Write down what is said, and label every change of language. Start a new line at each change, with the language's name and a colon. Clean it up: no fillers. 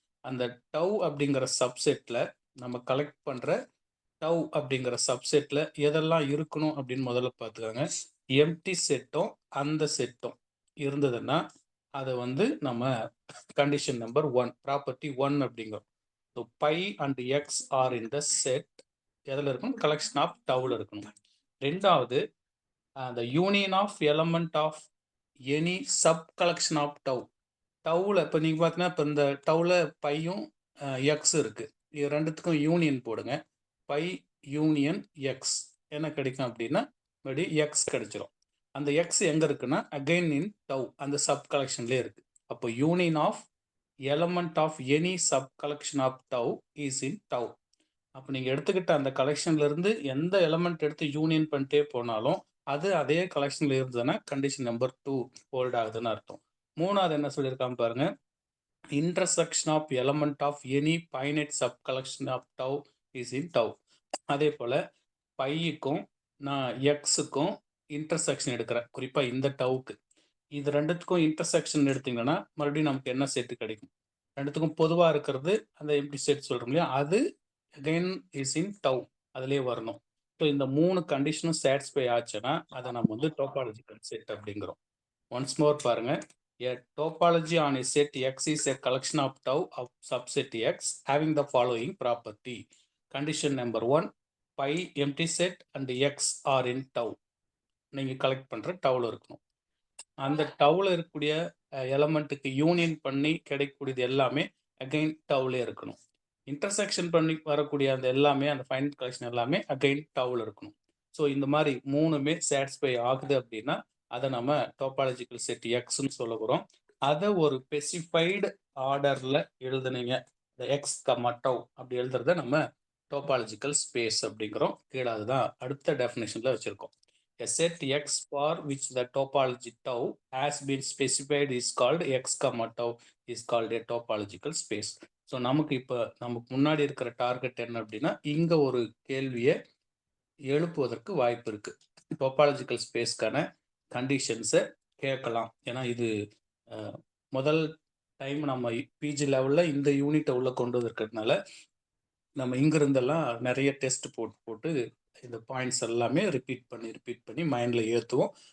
Tamil: அந்த டவ் அப்படிங்கிற சப்செட்டில் நம்ம கலெக்ட் பண்ணுற டவ் அப்படிங்கிற சப்செட்டில் எதெல்லாம் இருக்கணும் அப்படின்னு முதல்ல பார்த்துக்காங்க. எம்டி செட்டும் அந்த செட்டும் இருந்ததுன்னா அதை வந்து நம்ம கண்டிஷன் நம்பர் 1, ப்ராப்பர்ட்டி 1 அப்படிங்கிறோம்.
English: so phi and X are in the set
Tamil: எதில் இருக்கணும்,
English: Collection of டவுல இருக்கணும். ரெண்டாவது, the union of element of any sub collection of tau.
Tamil: டவுல இப்போ நீங்கள் பார்த்தீங்கன்னா, இப்போ இந்த டவுல பையும் எக்ஸ் இருக்கு. இது ரெண்டுத்துக்கும் யூனியன் போடுங்க. பை யூனியன் எக்ஸ் என்ன கிடைக்கும் அப்படின்னா மறுபடி எக்ஸ் கிடைச்சிரும். அந்த எக்ஸ் எங்கே இருக்குன்னா
English: again in tau,
Tamil: அந்த சப் கலெக்ஷன்லேயே இருக்கு.
English: அப்போ union of element of any sub collection of tau is in tau.
Tamil: அப்போ நீங்கள் எடுத்துக்கிட்ட அந்த கலெக்ஷன்ல இருந்து எந்த எலமெண்ட் எடுத்து யூனியன் பண்ணிட்டே போனாலும் அது அதே கலெக்ஷன்ல இருந்ததுன்னா கண்டிஷன் நம்பர் 2 ஹோல்ட் ஆகுதுன்னு அர்த்தம். மூணாவது என்ன சொல்லியிருக்காம பாருங்க.
English: Intersection of element of any finite sub collection of tau is in tau.
Tamil: அதே போல பையுக்கும் நான் எக்ஸுக்கும் இன்டர்செக்ஷன் எடுக்கிறேன், குறிப்பாக இந்த டவுக்கு. இது ரெண்டுத்துக்கும் இன்டர்செக்ஷன் எடுத்தீங்கன்னா மறுபடியும் நமக்கு என்ன செட்டு கிடைக்கும், ரெண்டுத்துக்கும் பொதுவாக இருக்கிறது அந்த எம்டி செட் சொல்கிறோம் இல்லையா, அது
English: again is in tau,
Tamil: அதிலே வரணும். ஸோ இந்த 3 கண்டிஷனும் சாட்டிஸ்ஃபை ஆச்சுன்னா அதை நம்ம வந்து டோபாலஜிக்கல் செட் அப்படிங்கிறோம்.
English: Once more பாருங்க. A topology on a set X is a collection of tau of subset X having the following property. Condition number 1, pi empty set and X are in tau.
Tamil: நீங்கள் collect பண்ணுற டவுல இருக்கணும். அந்த டவுல இருக்கக்கூடிய எலமெண்ட்டுக்கு union பண்ணி கிடைக்கக்கூடியது எல்லாமே again டவுலே இருக்கணும். Intersection பண்ணி வரக்கூடிய அந்த எல்லாமே அந்த ஃபைனட் கலெக்ஷன் எல்லாமே அகைன் டவுல இருக்கணும். ஸோ இந்த மாதிரி 3மே சாட்டிஸ்ஃபை ஆகுது அப்படின்னா அதை நம்ம டோபாலஜிக்கல் செட் எக்ஸ்ன்னு சொல்ல போகிறோம். அதை ஒரு ஸ்பெசிஃபைடு ஆர்டரில் எழுதுனீங்க, இந்த எக்ஸ் கம்மா டவ் அப்படி எழுதுறத நம்ம டோபாலஜிக்கல் ஸ்பேஸ் அப்படிங்கிறோம். கீழே அதுதான் அடுத்த டெஃபினேஷனில் வச்சுருக்கோம்.
English: A set X for which the topology tau has been specified is called X comma tau is called a topological space.
Tamil: So நமக்கு இப்போ நமக்கு முன்னாடி இருக்கிற டார்கெட் என்ன அப்படின்னா இங்கே ஒரு கேள்வியை எழுப்புவதற்கு வாய்ப்பு இருக்கு. டோபாலஜிக்கல் ஸ்பேஸ்க்கான கண்டிஷன்ஸை கேட்கலாம். ஏன்னா இது முதல் டைம் நம்ம பிஜி லெவலில் இந்த யூனிட்டை உள்ள கொண்டு வந்திருக்கிறதுனால நம்ம இங்கிருந்தெல்லாம் நிறைய டெஸ்ட் போட்டு போட்டு இந்த பாயிண்ட்ஸ் எல்லாமே ரிப்பீட் பண்ணி மைண்டில் ஏற்றுவோம்.